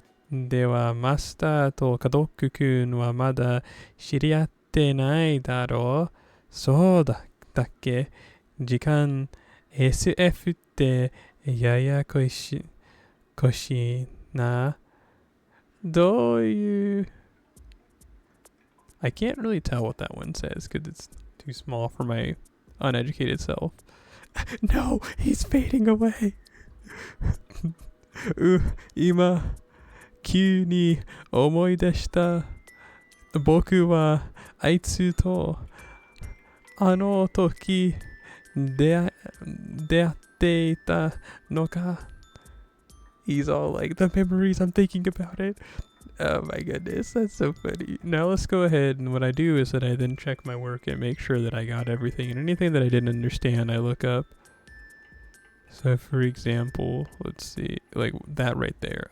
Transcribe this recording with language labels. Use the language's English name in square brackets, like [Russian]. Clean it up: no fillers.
[Japanese] では、マスターとカドック君はまだ知り合ってないだろう。そうだっけ。時間 SF ってややこしな。 [English] どういう I can't really tell what that one says because it's too small for my uneducated self. No, he's fading away. [Japanese] 今急に思い出した。僕はあいつとあの時出会っていたのか。 [English] He's all like, the memories, I'm thinking about it. Oh my goodness, that's so funny. Now let's go ahead, and what I do is that I then check my work and make sure that I got everything, and anything that I didn't understand I look up. So for example, let's see, like that right there.